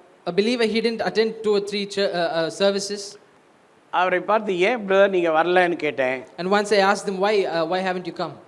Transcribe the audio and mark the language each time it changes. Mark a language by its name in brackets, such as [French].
[English] A believer, he didn't attend 2 or 3 services. [Tamil] அவரை பார்த்து ஏன் பிரதர் நீங்கள் வரலன்னு கேட்டேன். [English] And once I asked them, why haven't you come?